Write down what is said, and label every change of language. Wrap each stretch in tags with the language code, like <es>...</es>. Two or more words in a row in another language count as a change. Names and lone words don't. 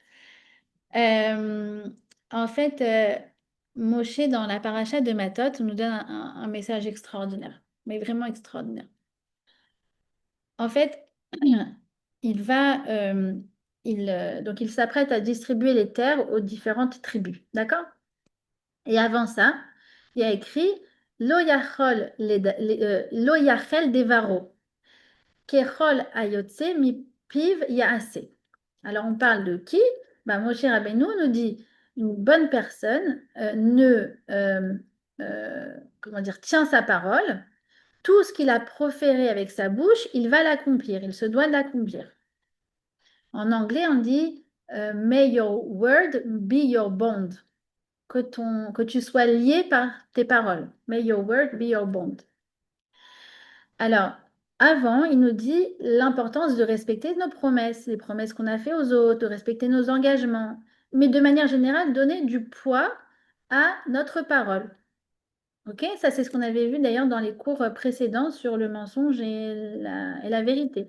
<fr>Euh, en fait, Moshe, dans la paracha de Matot, nous donne un message extraordinaire, mais vraiment extraordinaire. En fait, il va, donc il s'apprête à distribuer les terres aux différentes tribus, d'accord? Et avant ça, il y a écrit</fr> <he>לא יכול לא יחל דברו ככל היוצא מפיו יעשה.</he> <fr>Alors on parle de qui? Ben, Moshe Rabbeinu nous dit une bonne personne comment dire, tient sa parole. Tout ce qu'il a proféré avec sa bouche, il va l'accomplir, il se doit de l'accomplir. En anglais, on dit</fr> <en>May your word be your bond.</en> <fr>Que tu sois lié par tes paroles.</fr> <en>May your word be your bond.</en> <fr>Alors, avant, il nous dit l'importance de respecter nos promesses, les promesses qu'on a fait aux autres, de respecter nos engagements, mais de manière générale, donner du poids à notre parole. Ok, ça c'est ce qu'on avait vu d'ailleurs dans les cours précédents sur le mensonge et la vérité.</fr>